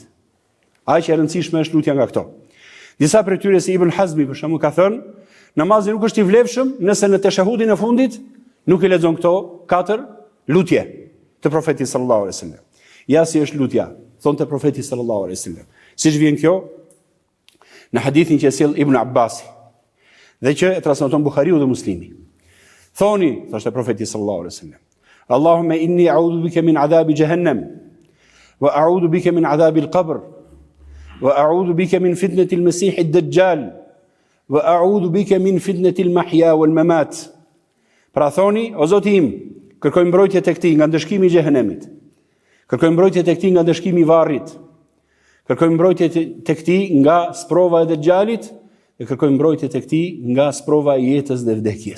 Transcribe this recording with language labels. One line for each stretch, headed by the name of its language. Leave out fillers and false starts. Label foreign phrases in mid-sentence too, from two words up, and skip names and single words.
Albanian: Aq e rëndësishme është lutja nga këto. Disa prej tyre si Ibn Hazmi për shembull ka thënë, namazi nuk është I vlefshëm nëse në teshahudin e fundit nuk I lexon këto 4 lutje të profetit
Arabic: صلى الله عليه وسلم.
Albanian: Ja si është lutja, thonte profeti
Arabic: صلى الله عليه وسلم.
Albanian: Siç vjen kjo në hadithin që sjell Ibn Abbasi dhe që e transmeton Buhariu dhe Muslimi. Thoni, thoshte profeti
Arabic: صلى الله عليه وسلم اللهم إني أعوذ بك من عذاب جهنم وأعوذ بك من عذاب القبر وأعوذ بك من فتنة المسيح الدجال وأعوذ بك من فتنة المحيا والممات.
Albanian: Pra thoni, o Zoti im, kërkoj mbrojtje tek ti nga ndëshkimi I xhehenemit. Kërkoj mbrojtje tek ti nga ndëshkimi I varrit. Kërkoj mbrojtje tek ti nga sprova e dejxhalit dhe kërkoj mbrojtje tek ti nga sprova e jetës dhe vdekjes.